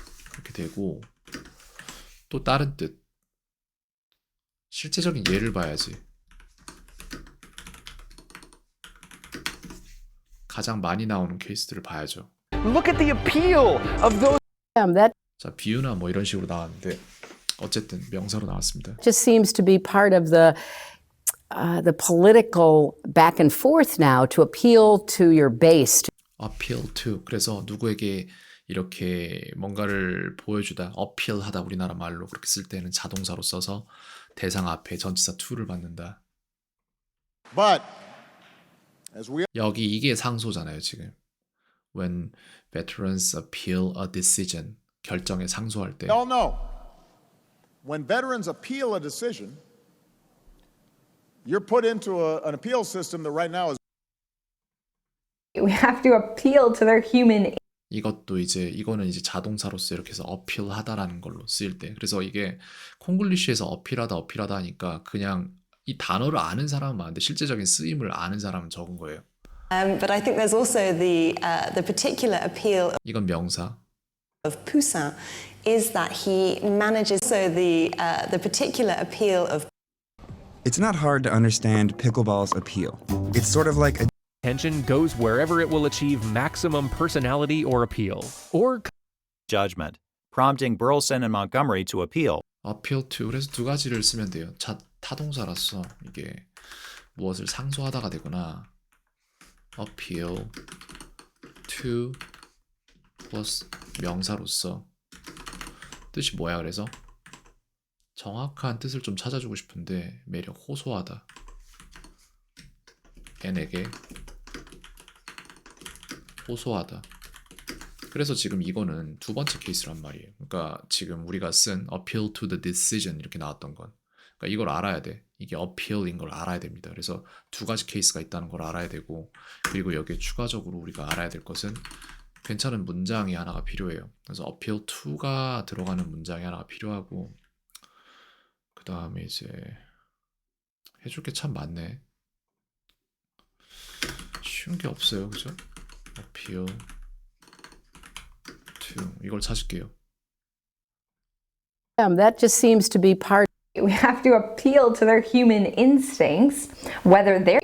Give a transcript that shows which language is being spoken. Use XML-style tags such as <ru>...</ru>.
<ko>그렇게 되고 또 다른 뜻. 실제적인 예를 봐야지. 가장 많이 나오는 케이스들을 봐야죠.</ko> <en>Look at the appeal of those. That</en> <ko>자, 비유나 뭐 이런 식으로 나왔는데 어쨌든 명사로 나왔습니다.</ko> <en>just seems to be part of the political back and forth now to appeal to your base. appeal to.</en> <ko>그래서 누구에게 이렇게 뭔가를 보여주다, appeal하다 우리나라 말로 그렇게 쓸 때는 자동사로 써서 대상 앞에 전치사 to를 받는다.</ko> <en>But as we</en> <ko>여기 이게 상소잖아요, 지금.</ko> <en>When veterans appeal a decision.</en> <ko>결정에 상소할 때.</ko> <en>all know, when veterans appeal a decision, you're put into an appeal system that right now is We have to appeal to their human.</en> <ko>이거는 이제 자동사로서 이렇게 해서 어필하다라는 걸로 쓰일 때. 그래서 이게 콩글리쉬에서 어필하다 하니까 그냥 이 단어를 아는 사람은 많은데 실제적인 쓰임을 아는 사람은 적은 거예요.</ko> <en>But I think there's also the particular appeal</en> <ko>이건 명사.</ko> <en>of Poussin is that he manages. So the particular appeal of It's not hard to understand pickleball's appeal. It's sort of like a Attention goes wherever it will achieve maximum personality or appeal. Or judgment, prompting Burleson and Montgomery to appeal. appeal to.</en> <ko>그래서 두 가지를 쓰면 돼요. 타동사라서 이게 무엇을 상소하다가 되거나 appeal to 플러스 명사로서 뜻이 뭐야? 그래서 정확한 뜻을 좀 찾아주고 싶은데 매력 호소하다. N에게 호소하다. 그래서 지금 이거는 두 번째 케이스란 말이에요. 그러니까 지금 우리가 쓴</ko> <en>appeal to the decision</en> <ko>이렇게 나왔던 건 그러니까 이걸 알아야 돼. 이게 appeal인 걸 알아야 됩니다. 그래서 두 가지 케이스가 있다는 걸 알아야 되고 그리고 여기에 추가적으로 우리가 알아야 될 것은 괜찮은 문장이 하나가 필요해요. 그래서 appeal to가 들어가는 문장이 하나가 필요하고 그 다음에 이제 해줄 게 참 많네. 쉬운 게 없어요. 그죠? appeal to 이걸 찾을게요.</ko> <en>That just seems to be part. We have to appeal to their human instincts, whether they're.</en>